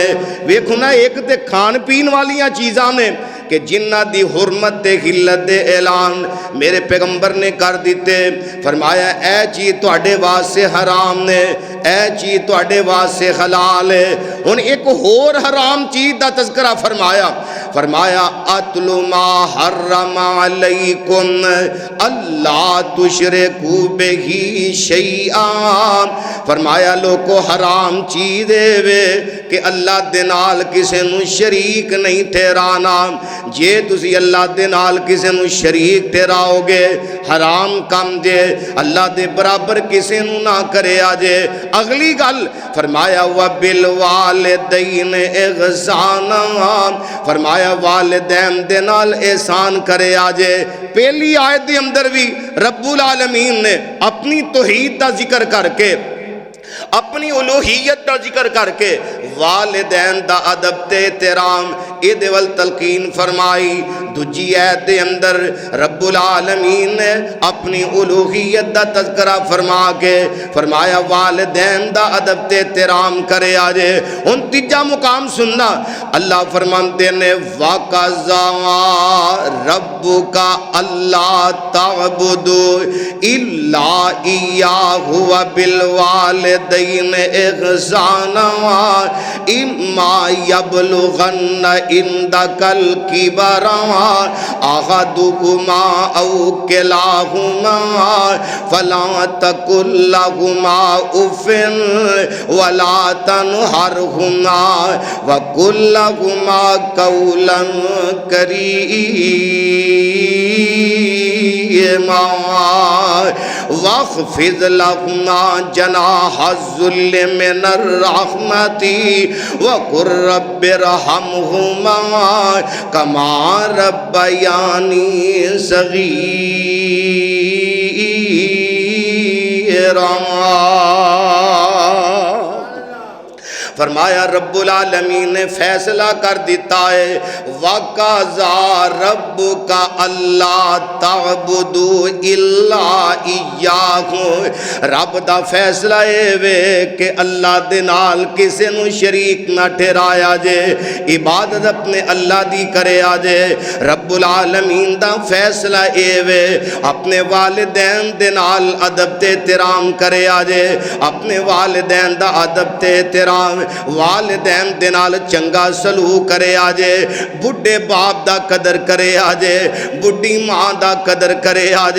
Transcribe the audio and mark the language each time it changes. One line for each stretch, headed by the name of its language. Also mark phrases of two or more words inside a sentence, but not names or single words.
Punjabi: ویکھو نا، اک تے کھان پین والیاں چیزاں نے کہ جنہاں دی حرمت تے حلت دے اعلان میرے پیغمبر نے کر دتے. فرمایا اے چیز تہاڈے واسطے حرام نے، اے چیز تہاڈے واسطے حلال ہے. ہُن اک ہور حرام چیز دا تذکرہ فرمایا.
Arabic: फरमाया أتل ما حرم عليكم ألا تشركوا به شيئا.
Punjabi: فرمایا لوکو حرام چیز اے کہ اللہ دے نال کسے نوں شریک نہیں ٹھہرانا. جے تسی اللہ دے نال کسے نوں شریک ٹھہراؤ گے حرام کم جے، اللہ دے برابر کسے نوں نہ کریا جے. اگلی گل فرمایا
Arabic: وبالوالدين إحسانا,
Punjabi: فرمایا والدین دے نال احسان کریا جے. پہلی آیت دے اندر وی رب العالمین نے اپنی توحید دا ذکر کر کے، اپنی الوہیت کا ذکر کر کے والدین دا ادب تے احترام ایہدے ول تلقین فرمائی. دوجی آیت دے اندر رب العالمین نے اپنی الوہیت دا تذکرہ فرما کے فرمایا والدین دا ادب تے احترام کریا جے. ہُن تیجا مقام سننا، اللہ فرماتے نے
Arabic: وقضى ربك ألا تعبدوا إلا إياه وبالوالدين إحسانا إما يبلغن عندك الكبر أحدهما أو كلاهما فلا تقل لهما أف ولا تنهرهما وقل لهما قولا كريما واخفض لهما جناح الذل من الرحمة وقل رب ارحمهما كما ربياني صغيرا.
Punjabi: فرمایا رب العالمین نے فیصلہ کر دتا ہے
Arabic: وقضى ربك ألا تعبدوا إلا إياه.
Punjabi: رب دا فیصلہ یہ وے کہ اللہ دے نال کسے نوں شریک نہ ٹھہرایا جے، عبادت اپنے اللہ دی کریا جے. رب العالمین دا فیصلہ یہ وے اپنے والدین دے نال ادب تے احترام کریا جے، اپنے والدین دا ادب تے احترام والدین دے نال چنگا سلوک کریا جے. بڈھے باپ دا قدر کریا جے، بڈھی ماں دا قدر کریا جے.